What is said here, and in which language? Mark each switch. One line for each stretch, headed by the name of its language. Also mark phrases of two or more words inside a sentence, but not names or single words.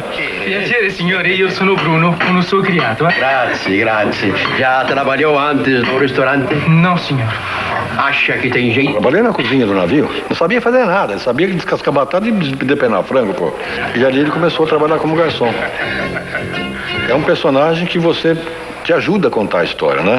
Italian: Piacere, signore, io sono Bruno, uno suo criato. Grazie.
Portuguese: Já trabalhou antes no restaurante? Não, senhor. Acha que tem jeito? Trabalhei na cozinha do navio. Não sabia fazer nada. Ele sabia descascar batata e depenar frango, pô. E ali ele começou a trabalhar como garçom. É um personagem que você te ajuda a contar a história, né?